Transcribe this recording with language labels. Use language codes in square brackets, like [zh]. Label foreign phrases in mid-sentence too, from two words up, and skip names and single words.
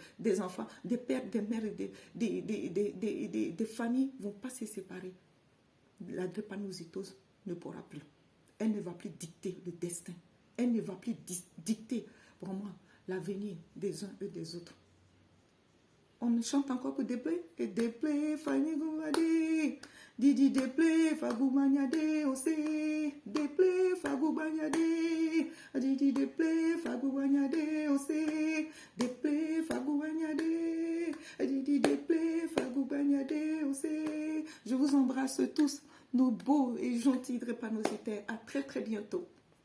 [fr] Des enfants, des pères, des mères, des familles ne vont pas se séparer. La drépanocytose ne pourra plus. Elle ne va plus dicter le destin. Elle ne va plus dicter vraiment l'avenir des uns et des autres. On chante encore que Desprez, et Desprez, Fanny Goumadi, Didi Desprez, Fagoubanyade, Ose, Desprez, Fagoubanyade, Didi Desprez, Fagoubanyade, Ose, Desprez, Fagoubanyade, Didi Desprez, Fagoubanyade, Ose. Je vous embrasse tous, nos beaux et gentils drépanocytaires. À très très bientôt.